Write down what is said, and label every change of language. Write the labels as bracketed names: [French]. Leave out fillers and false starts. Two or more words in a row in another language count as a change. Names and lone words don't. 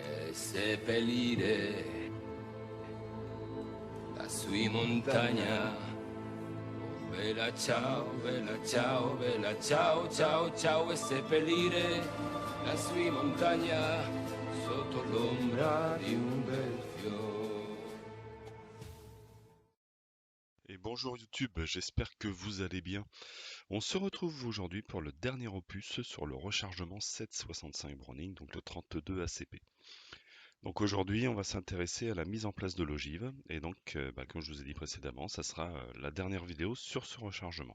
[Italian] e seppellire la sua montagna. Oh, bella ciao, bella ciao, bella ciao, ciao, ciao, e seppellire la sua montagna sotto l'ombra di un bel fiore. [French] Et bonjour YouTube, j'espère que vous allez bien. On se retrouve aujourd'hui pour le dernier opus sur le rechargement 765 Browning, donc le 32 ACP. Donc aujourd'hui, on va s'intéresser à la mise en place de l'ogive, et donc, comme je vous ai dit précédemment, ça sera la dernière vidéo sur ce rechargement.